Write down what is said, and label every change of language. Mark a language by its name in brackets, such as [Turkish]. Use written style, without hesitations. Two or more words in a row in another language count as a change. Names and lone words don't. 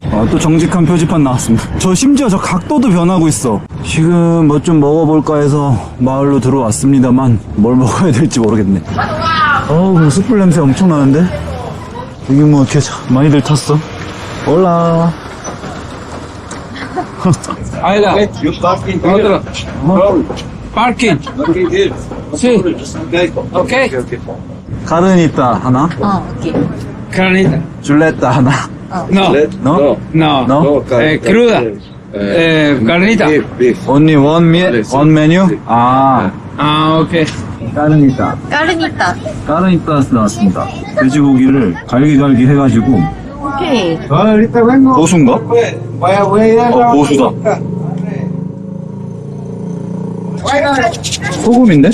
[Korean] 또 정직한 표지판 나왔습니다. 저 심지어 저 각도도 변하고 있어. 지금 뭐 좀 먹어볼까 해서 마을로 들어왔습니다만 뭘 먹어야 될지 모르겠네. 뭐 숯불 냄새 엄청 나는데? 여기 뭐 이렇게 많이들 탔어. 올라. [Spanish] Aida, otro. Parking. Sí. Okay. [Korean] 카르니타 하나, 오케이. [Spanish] Carnita. [Korean] 줄레타 하나. [Spanish] No. No? No. No? Cruda. Carnita. [English] Only one menu? [Korean] 아, [English] Ah, okay. [Korean] 까르니타. 까르니타. 까르니타스 나왔습니다. 돼지고기를 갈기갈기 해가지고. 오케이. 고수인가? 고수다. 소금인데?